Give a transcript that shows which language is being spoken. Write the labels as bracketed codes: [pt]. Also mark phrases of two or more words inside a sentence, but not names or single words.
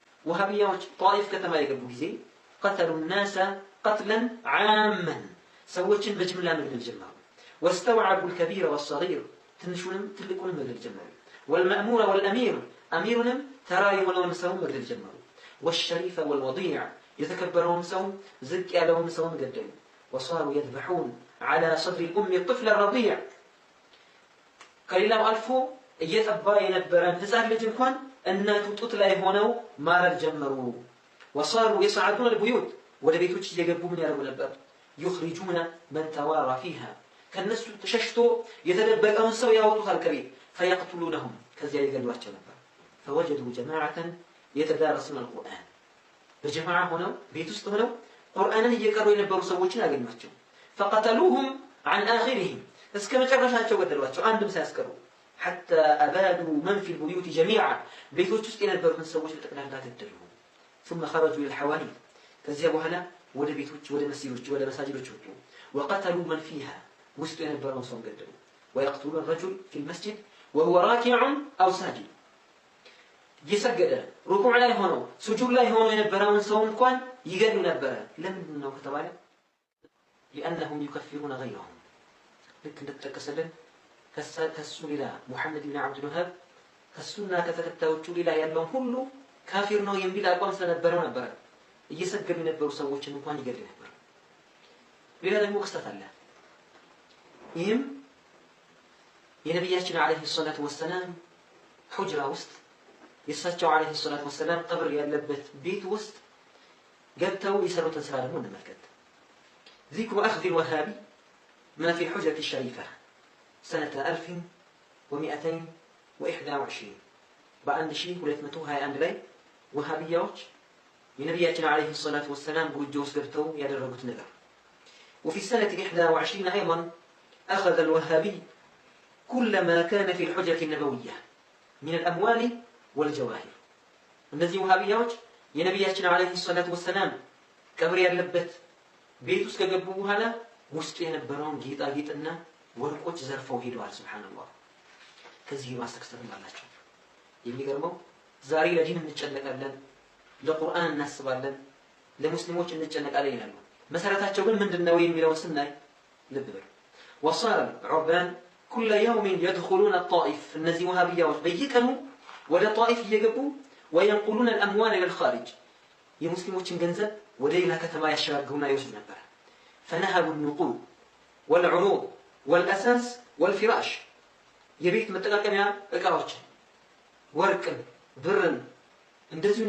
[am] ወሃቢያዎች ጣኢፍ ከተማ የገቡ ጊዜ [ar] قتلوا الناس قتلا عاما [am] ሰዎችን በጅምላ መግደል ጀመሩ። [ar] واستوعبوا الكبير والصغير [am] ትንሹንም ትልቁንም መግደል ጀመሩ። [ar] والمأمور والأمير [am] أميرንም ተራ የሆነውን ሰው መግደል ጀመሩ። [ar] والشريف والوضيع [am] የተከበረውን ሰው ዝቅ ያለውን ሰው ገደሉ። [ar] وصاروا يذبحون على صدر الأم الطفل الرضيع [am] ከሌላው አልፎ እየጠባ የነበረን ህፃን ልጅ እንኳን እናቱ ጡት ላይ ሆነው ማረድ ጀመሩ። [ar] وصاروا يصعدون البيوت [am] ወደ ቤቶች እየገቡ ምን ያደርጉ ነበር? [ar] يخرجون من توارى فيها [am] ከነሱ ተሸሽቶ የተደበቀውን ሰው ያወጡታል ከቤት فيقتلونهم ከዚያ ይገድሏቸው ነበር። [ar] فوجدوا جماعة يتدارسون القرآن [am] በጀማዓ ሆነው ቤት ውስጥ ሆነው ቁርአንን እየቀሩ የነበሩ ሰዎችን አገኟቸው። [ar] فقتلوهم عن آخرهم [am] እስከ መጨረሻቸው ገደሏቸው አንድም ሳያስቀሩ። حتى [ar] أبادوا من في البيوت جميعا [am] ቤቶች ውስጥ የነበሩትን ሰዎች በጠቅላላ ገደሉ። [ar] ثم خرجوا إلى الحواري [am] ከዚያ በኋላ ወደ ቤቶች ወደ መስጊዶች ወደ መሳጅዶች ወጡ። [ar] وقتلوا من فيها [am] ውስጥ የነበረውን ሰው ገደሉ። [ar] ويقتلون الرجل في المسجد وهو راكع أو ساجد [am] እየሰገደ ሩኩዕ ላይ ሆኖ ሱጁድ ላይ ሆኖ የነበረውን ሰው እንኳን ይገድሉ ነበረ። ለምንድን ነው ከተባለ [ar] لأنهم يكفرون غيرهم [am] ልክ እንደተጠቀሰልን ከሱ ሌላ ሙሐመድ ብን አብዱል ወሃብ ከሱና ከተከታዮቹ ሌላ ያለውን ሁሉ ካፊር ነው የሚል አቋም ስለነበረው ነበረ እየሰገዱ የነበሩ ሰዎችን እንኳን ይገድል ነበር። ሌላ ደግሞ ክስተት አለ። ይህም የነቢያችን [ar] عليه الصلاة والسلام [am] ሁጅራ ውስጥ የእሳቸው [ar] عليه الصلاة والسلام [am] ቀብር ያለበት ቤት ውስጥ ገብተው የሰሩትን ስራ ደግሞ እንመልከት። [ar] ذكر أخذ الوهابي ما في الحجرة الشريفة سنة [am] 1221 በአንድ ሺህ 221 ላይ ወሃቢያዎች የነቢያችን [ar] عليه الصلاة والسلام [am] ጎጆ ውስጥ ገብተው ያደረጉት ነገር። [ar] وفي السنة 21 أيضا أخذ الوهابي كل ما كان في الحجرة النبوية من الأموال والجواهر [am] እነዚህ ወሃቢያዎች የነቢያችን [ar] عليه الصلاة والسلام [am] ቀብር ያለበት ቤት ውስጥ ከገቡ በኋላ ውስጥ የነበረውን ጌጣጌጥና ወርቆች ዘርፈው ሄደዋል። ሱብሃንአላህ። ከዚህ ማስተክስተን አላቸው። የሚገርመው ዛሬ ለዲን እንጨነቃለን፣ ለቁርአን እናስባለን፣ ለሙስሊሞች እንጨነቃለን ይላሉ። መሰረታቸው ግን ምንድነው የሚለውን ስናይ ልብ በሉ። [ar] وصار عربان كل يوم يدخلون الطائف [am] እነዚህ ወሃቢያዎች በየቀኑ ወደ ጣኢፍ እየገቡ [ar] وينقلون الأموال إلى الخارج [am] የሙስሊሞችን ገንዘብ ወደ ሌላ ከተማ ያሸጋግሩና ይወስዱ ነበር። [ar] فنهبوا النقود والعروض والأساس والفراش [am] የቤት መጠቃቀሚያ እቃዎችን ወርቅን ብርን እንደዚሁ